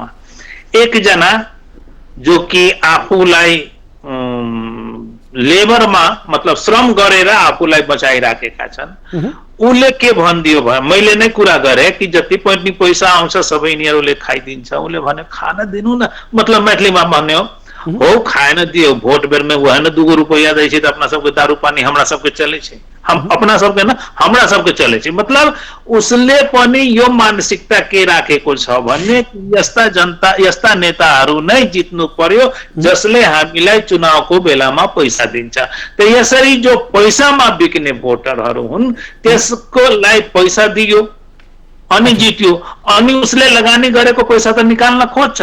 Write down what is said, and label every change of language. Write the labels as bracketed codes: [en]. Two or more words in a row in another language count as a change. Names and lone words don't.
[ne] एकजना जो कि आफूलाई लेबरमा मतलब श्रम गरेर आफूलाई बचाइराखेका छन्, उसले के भनिदियो भयो, मैले नै कुरा गरे कि जति पनि पैसा आउँछ सबै यिनीहरूले खाइदिन्छ। उसले भने खान दिनु न, मतलब मैथिलीमा भन्यो हो [mai] खाएन दियो, भोट बेर में वह न 2 रुपया दै छै त अपना सबके दारू पानी हमरा सबके चले छै, हम अपना सबके न हमरा सबके चले छै। [ne] मतलब उसले पनि यो मानसिकता के राखेको छ भने यस्ता जनता, यस्ता नेताहरू नै जित्नु पर्यो जसले हामीलाई चुनावको बेलामा पैसा दिन्छ। त यसरी जो पैसामा बिक्ने भोटरहरू हुन् त्यसको लागि पैसा दियो अनि जित्यो, अनि उसले लगानी गरेको पैसा त निकाल्न खोज्छ।